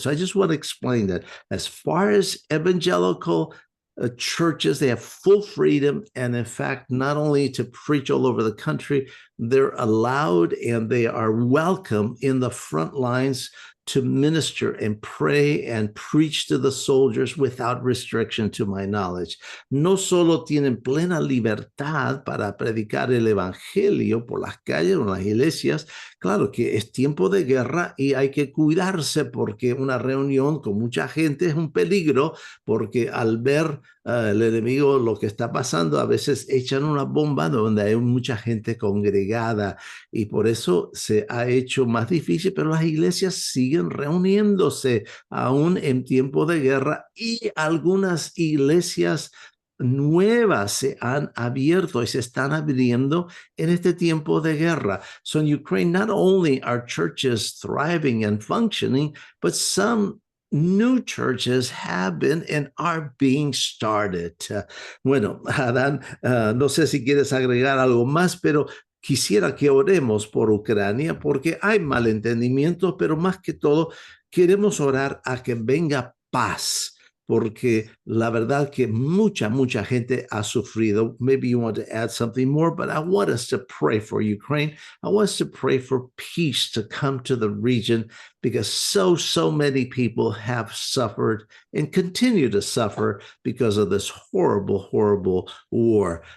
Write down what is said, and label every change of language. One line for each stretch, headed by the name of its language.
English: So I just want to explain that as far as evangelical churches, they have full freedom, and in fact, not only to preach all over the country, they're allowed and they are welcome in the front lines to minister and pray and preach to the soldiers without restriction, to my knowledge.
Spanish: No solo tienen plena libertad para predicar el evangelio por las calles o en las iglesias. Claro que es tiempo de guerra y hay que cuidarse porque una reunión con mucha gente es un peligro, porque al ver el enemigo lo que está pasando, a veces echan una bomba donde hay mucha gente congregada y por eso se ha hecho más difícil, pero las iglesias siguen reuniéndose aún en tiempo de guerra y algunas iglesias nuevas se han abierto y se están abriendo en este tiempo de guerra.
English: So in Ukraine, not only are churches thriving and functioning, but some new churches have been and are being started.
Spanish: Bueno, Adán, no sé si quieres agregar algo más, pero quisiera que oremos por Ucrania porque hay malentendimientos, pero más que todo queremos orar a que venga paz, porque la verdad que mucha gente ha sufrido.
English: Maybe you want to add something more, but I want us to pray for Ukraine. I want us to pray for peace to come to the region because so many people have suffered and continue to suffer because of this horrible war.